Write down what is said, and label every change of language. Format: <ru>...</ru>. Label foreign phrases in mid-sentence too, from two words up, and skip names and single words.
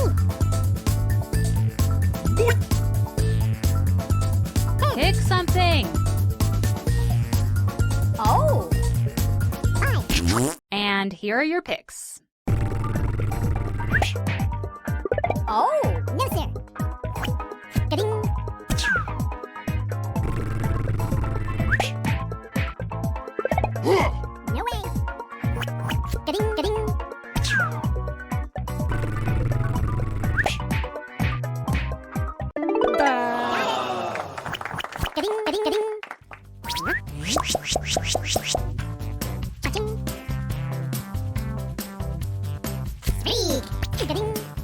<en>Pick something. Oh. And here are your picks. Oh. No, sir. Ga-ding. No way. Ga-ding, ga-ding. Ga-ding, ga-ding, ga-ding. Cha-ching. Speak. Ga-ding.</en>